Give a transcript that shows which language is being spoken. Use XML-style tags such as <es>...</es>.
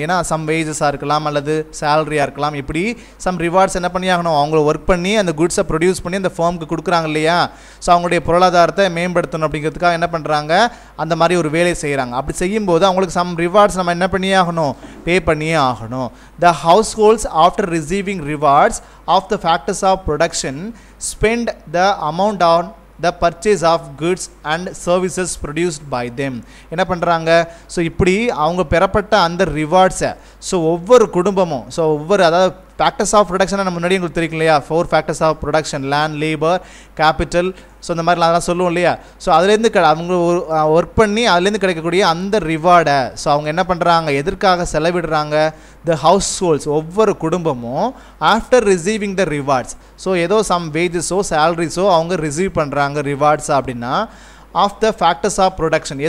<ta>ஏன்னா சம் வேஜஸாக இருக்கலாம் அல்லது சேலரியாக இருக்கலாம், இப்படி சம் ரிவார்ட்ஸ் என்ன பண்ணி ஆகணும் அவங்க ஒர்க் பண்ணி அந்த குட்ஸை ப்ரொடியூஸ் பண்ணி அந்த ஃபர்முக்கு கொடுக்குறாங்க இல்லையா, ஸோ அவங்களுடைய பொருளாதாரத்தை மேம்படுத்தணும் அப்படிங்கிறதுக்காக என்ன பண்ணுறாங்க அந்த மாதிரி ஒரு வேலை செய்கிறாங்க. அப்படி செய்யும்போது அவங்களுக்கு சம் ரிவார்ட்ஸ் நம்ம என்ன பண்ணியே ஆகணும் பே பண்ணியே ஆகணும்.</ta> <en>The households after receiving rewards of the factors of production spend the amount on the purchase of goods and services produced by them.</en> <ta>என்ன பண்ணுறாங்க ஸோ இப்படி அவங்க பெறப்பட்ட அந்த ரிவார்ட்ஸை ஸோ ஒவ்வொரு குடும்பமும் ஸோ ஒவ்வொரு அதாவது ஃபேக்டர்ஸ் ஆஃப் ப்ரொடக்ஷனை நம்ம முன்னாடி உங்களுக்கு தெரியும் இல்லையா, 4 factors of production land labour capital so இந்த மாதிரிலாம் அதெல்லாம் சொல்லுவோம் இல்லையா, ஸோ அதுலேருந்து அவங்க ஒர்க் பண்ணி அதுலேருந்து கிடைக்கக்கூடிய அந்த ரிவார்டை ஸோ அவங்க என்ன பண்ணுறாங்க எதற்காக செலவிடுறாங்க த ஹவுஸ் ஹோல்ட்ஸ் ஒவ்வொரு குடும்பமும் after receiving the rewards so ஏதோ சம் வேஜஸோ சேலரிஸோ அவங்க ரிசீவ் பண்ணுறாங்க ரிவார்ட்ஸ் அப்படின்னா of the factors of production.</ta>